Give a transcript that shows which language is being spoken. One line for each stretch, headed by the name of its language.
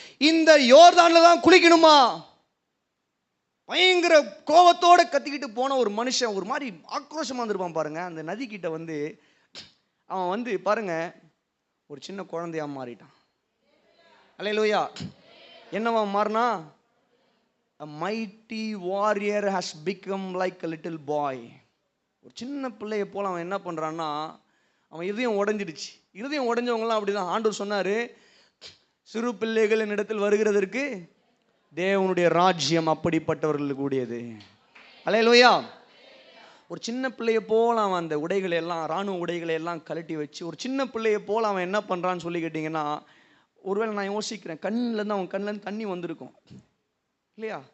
Tamil: இந்த யோர்தான்ல தான் குளிக்கணுமா? பயங்கர கோவத்தோட கத்திக்கிட்டு போன ஒரு மனுஷன் ஒரு மாதிரி ஆக்ரோஷமா இருந்திருப்பான் பாருங்க. அந்த நதி கிட்ட வந்து அவன் பாருங்க ஒரு சின்ன குழந்தையா மாறிட்டான். அல்லேலூயா. என்னவா மாறினா?
English: A mighty warrior has become like a little boy.
Tamil: ஒரு சின்ன பிள்ளையை போல அவன் என்ன பண்றான்னா, அவன் இதயம் உடைஞ்சிடுச்சு. இதயம் உடைஞ்சவங்கலாம் அப்படிதான். ஆண்டவர் சொன்னாரு, சிறு பிள்ளைகள் என்னிடத்தில் வருகிறதற்கு தேவனுடைய ராஜ்யம் அப்படிப்பட்டவர்களுக்கு கூடியது. அல்லேலூயா. ஒரு சின்ன பிள்ளையை போல அவன் அந்த உடைகளை எல்லாம், இராணுவ உடைகளை எல்லாம் கழட்டி வச்சு ஒரு சின்ன பிள்ளையை போல அவன் என்ன பண்றான்னு சொல்லி கேட்டீங்கன்னா, ஒருவேளை நான் யோசிக்கிறேன், கண்ணிலேருந்து அவன் கண்ணிலேருந்து தண்ணி வந்திருக்கும் இல்லையா?